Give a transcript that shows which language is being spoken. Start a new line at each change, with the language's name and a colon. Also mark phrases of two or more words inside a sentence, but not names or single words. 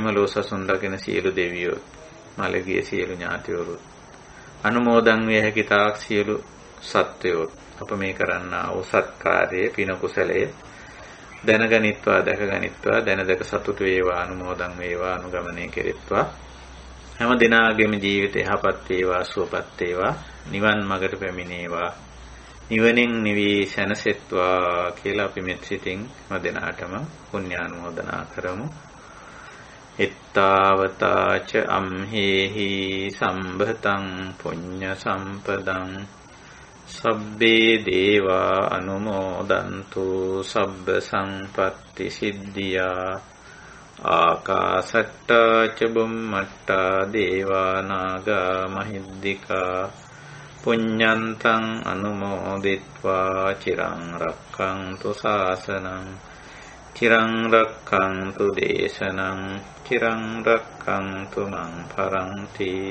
Sinhala: ලෝසසුන් දකින සියලු දෙවියෝ මළගිය සියලු ඥාතිවරු අනුමෝදන් වේ හැකි තාක් සියලු සත්වයෝ අප මේ කරන්නා වූ සත්කාරයේ පින කුසලයේ දැනගනිත්වා දැකගනිත්වා දැනදක සතුට වේවා අනුමෝදන් වේවා අනුගමනය කෙරෙත්වා හැම දිනාගේම ජීවිතය යහපත් වේවා සුවපත් වේවා නිවන් මඟට පැමිණේවා නිවනින් නිවි සැනසෙත්වා කියලා අපි මෙත් සිතින් හැම දිනාටම පුණ්‍යානුමෝදනා කරමු.
Pali: එත්තාවතාච අම්හෙහි සම්භතං පුඤ්ඤ සම්පදං සබ්බේ දේවා අනුමෝදන්තු සබ්බ සංපත්ති සිද්ධියා ආකාසට්ටා ච බුම්මට්ටා දේවා නාග මහිද්దికා පුඤ්ඤන්තං අනුමෝදිත්වා චිරං රක්ඛන්තු ශාසනං චිරං රක්ඛන්තු දේශනං චිරං රක්ඛන්තු මං පරන්ති